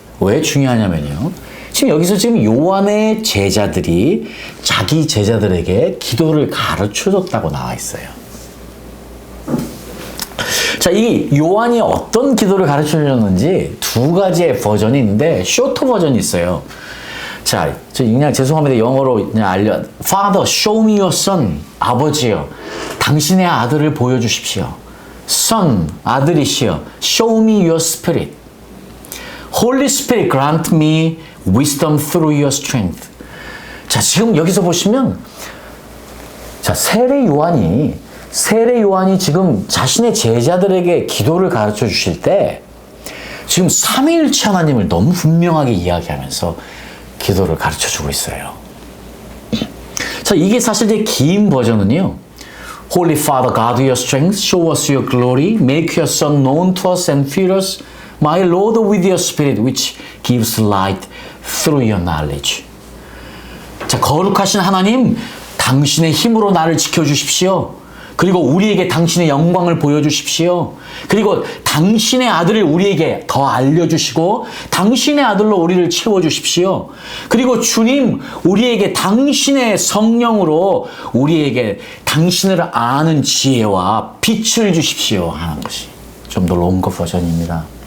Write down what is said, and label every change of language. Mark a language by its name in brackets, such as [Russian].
[Korean] 왜 중요하냐면요. 지금 여기서 지금 요한의 제자들이 자기 제자들에게 기도를 가르쳐줬다고 나와 있어요. 자, 이 요한이 어떤 기도를 가르쳐줬는지 두 가지의 버전이 있는데 쇼트 버전이 있어요. 자, 그냥 죄송합니다. 영어로 그냥 [English] Father, show me your son. [Korean] 아버지요, 당신의 아들을 보여주십시오. [English] Son, [Korean] 아들이시여, [English] show me your spirit. Holy Spirit, grant me wisdom through your strength. [Korean] 자, 지금 여기서 보시면, 자, 세례 요한이 지금 자신의 제자들에게 기도를 가르쳐 주실 때 지금 삼위일체 하나님을 너무 분명하게 이야기하면서 기도를 가르쳐 주고 있어요. 자, 이게 사실 이제 긴 버전은요. [English] Holy Father, God your strength, show us your glory, make your Son known to us and fill us, my Lord, with your Spirit, which gives light through your knowledge. [Korean] 자, 거룩하신 하나님, 당신의 힘으로 나를 지켜주십시오. 그리고 우리에게 당신의 영광을 보여주십시오. 그리고 당신의 아들을 우리에게 더 알려주시고 당신의 아들로 우리를 채워주십시오. 그리고 주님, 우리에게 당신의 성령으로 우리에게 당신을 아는 지혜와 빛을 주십시오 하는 것이 좀 더 롱거 버전입니다.